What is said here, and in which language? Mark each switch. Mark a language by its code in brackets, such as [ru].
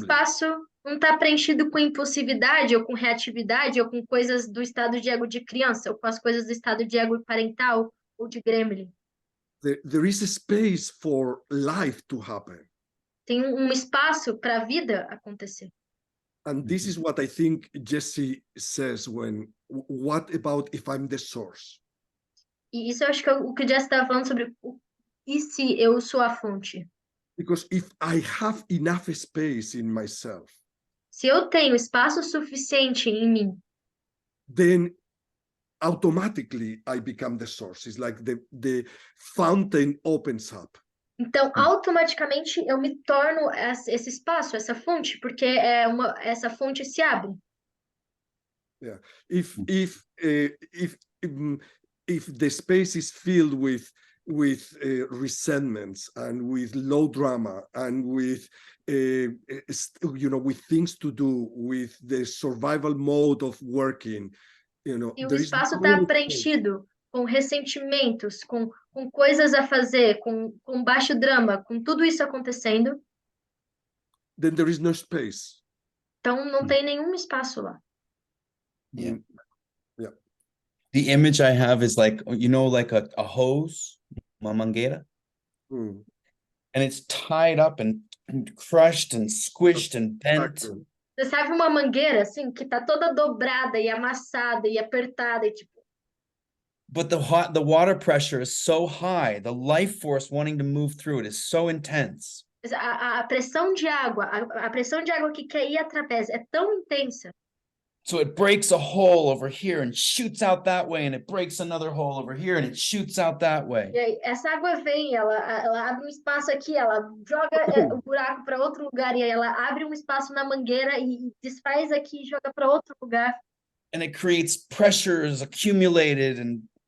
[pt] espaço não está preenchido com impulsividade ou com reatividade ou com coisas do estado de ego de criança ou com as coisas do estado de ego parental ou de gremlin. [en] There is a space for life to happen. [pt] Tem um espaço para a vida acontecer. [en] And this is what I think Jesse says when, what about if I'm the source? [pt] E isso eu acho que é o que o Jess estava falando sobre e se eu sou a fonte? [en] Because if I have enough space in myself, [pt] Se eu tenho espaço suficiente em mim, [en] then automatically I become the source. It's like the fountain opens up. [pt] então automaticamente eu me torno esse espaço, essa fonte, porque essa fonte se abre. [en] Yeah. If the space is filled with resentments and with low drama and with with things to do, with the survival mode of working, [pt] E o espaço está preenchido com ressentimentos, com coisas a fazer, com baixo drama, com tudo isso acontecendo. [en] Then there is no space. [pt] Então não tem nenhum espaço lá. [en] Yeah. Yeah. The image I have is like, like a hose, [pt] uma mangueira. [en] Mm. And it's tied up and crushed and squished and bent. Exactly. [pt] Você sabe uma mangueira assim que tá toda dobrada e amassada e apertada e tipo. [en] But the water pressure is so high, the life force wanting to move through it is so intense. [pt] A pressão de água, a pressão de água que quer ir através é tão intensa. [en] So it breaks a hole over here and shoots out that way, and it breaks another hole over here and it shoots out that way. [pt] E aí, essa água vem, ela abre um espaço aqui, ela joga o buraco para outro lugar, e aí ela abre um espaço na mangueira e desfaz aqui e joga para outro lugar. [en] And it creates pressures accumulated and